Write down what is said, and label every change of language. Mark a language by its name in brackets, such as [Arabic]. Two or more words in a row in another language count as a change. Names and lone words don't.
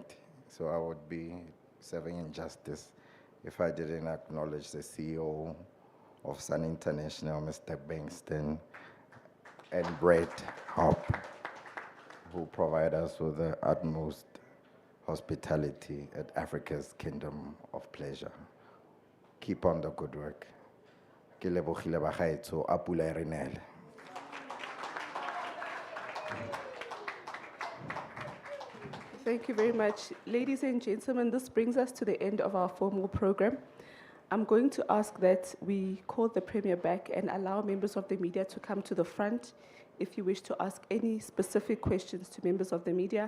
[English] So I would be serving injustice if I didn't acknowledge the CEO of Sun International, Mr. Bankston, and Brett Hop, who provide us with the utmost hospitality at Africa's Kingdom of Pleasure. Keep on the good work. [Tswana] Ke lebogile bagaetsho, a pula e re nele. [English] Thank you very much. Ladies and gentlemen, this brings us to the end of our formal program. I'm going to ask that we call the Premier back and allow members of the media to come to the front if you wish to ask any specific questions to members of the media.